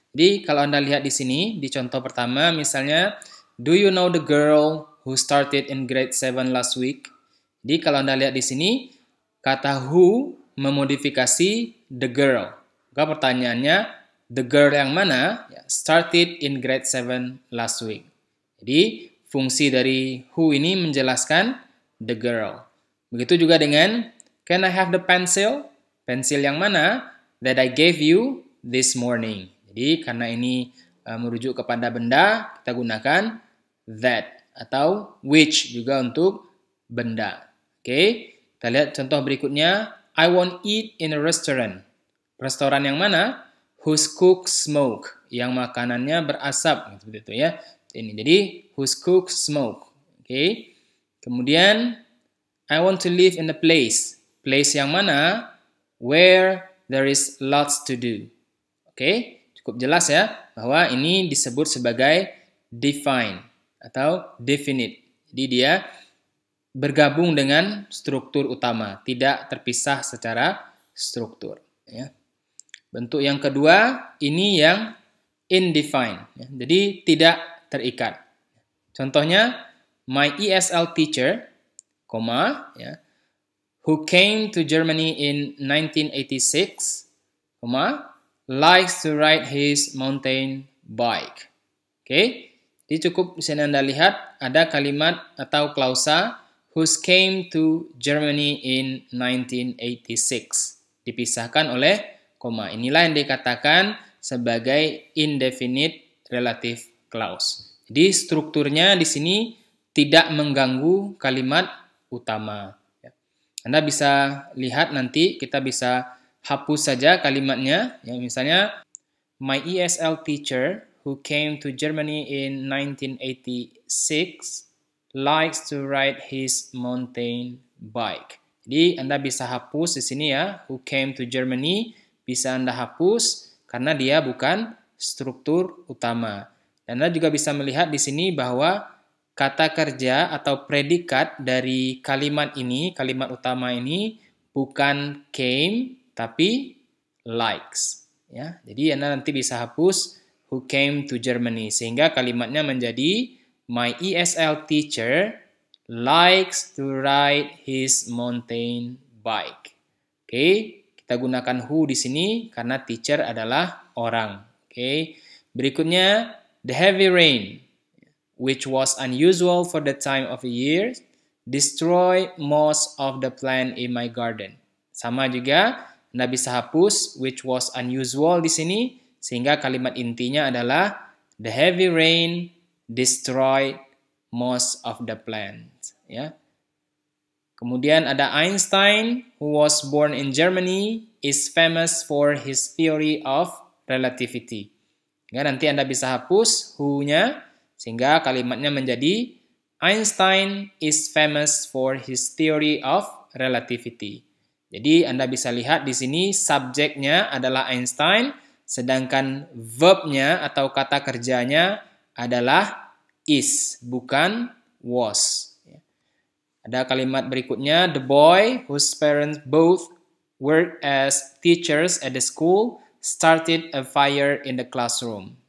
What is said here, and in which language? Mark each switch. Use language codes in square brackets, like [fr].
[id] Jadi kalau Anda lihat di sini, di contoh pertama misalnya, [en] do you know the girl who started in grade 7 last week? [id] Jadi kalau Anda lihat di sini, kata who memodifikasi [en] the girl. [id] Maka pertanyaannya, [en] the girl [id] yang mana? [en] Started in grade 7 last week. [id] Jadi fungsi dari who ini menjelaskan [en] the girl. [id] Begitu juga dengan [en] can I have the pencil? [id] Pensil yang mana? [en] That I gave you this morning. [id] Jadi karena ini merujuk kepada benda, kita gunakan that atau which juga untuk benda. Oke, kita lihat contoh berikutnya. [en] I won't eat in a restaurant. [id] Restoran yang mana? [en] Whose cooks smoke. [id] Yang makanannya berasap, seperti itu ya. Ini jadi [en] whose cooks smoke. [id] Oke. Kemudian [en] I want to live in a place. Place [id] yang mana? [en] Where there is lots to do. [id] Oke, cukup jelas ya bahwa ini disebut sebagai define atau definite. Jadi dia bergabung dengan struktur utama, tidak terpisah secara struktur. Ya. Bentuk yang kedua, ini yang indefined. Ya. Jadi tidak terikat. Contohnya, [en] my ESL teacher, ya, who came to Germany in 1986, likes to ride his mountain bike. [id] Oke, jadi cukup di sini Anda lihat ada kalimat atau klausa [en] who came to Germany in 1986. [id] Dipisahkan oleh koma. Inilah yang dikatakan sebagai indefinite relative clause. Jadi strukturnya di sini tidak mengganggu kalimat utama. Anda bisa lihat nanti, kita bisa hapus saja kalimatnya. Ya, misalnya, [en] my ESL teacher who came to Germany in 1986 likes to ride his mountain bike. [id] Jadi Anda bisa hapus di sini ya, [en] who came to Germany [id] bisa Anda hapus karena dia bukan struktur utama. Dan Anda juga bisa melihat di sini bahwa kata kerja atau predikat dari kalimat ini, kalimat utama ini bukan came, tapi likes. Ya, jadi Anda nanti bisa hapus [en] who came to Germany, [id] sehingga kalimatnya menjadi [en] my ESL teacher likes to ride his mountain bike. [id] Oke, kita gunakan who di sini karena teacher adalah orang. Oke, berikutnya [en] the heavy rain, which was unusual for the time of the year, destroy most of the plant in my garden. [id] Sama juga, Anda bisa hapus [en] which was unusual [id] di sini, sehingga kalimat intinya adalah [en] the heavy rain destroyed most of the plants. [id] Ya. Kemudian ada [en] Einstein, who was born in Germany, is famous for his theory of relativity. [id] Ya, nanti Anda bisa hapus who-nya, sehingga kalimatnya menjadi [en] Einstein is famous for his theory of relativity. [id] Jadi Anda bisa lihat di sini subjeknya adalah Einstein, sedangkan verbnya atau kata kerjanya adalah is, bukan was. Ada kalimat berikutnya, [en] the boy whose parents both worked as teachers at the school started a fire in the classroom.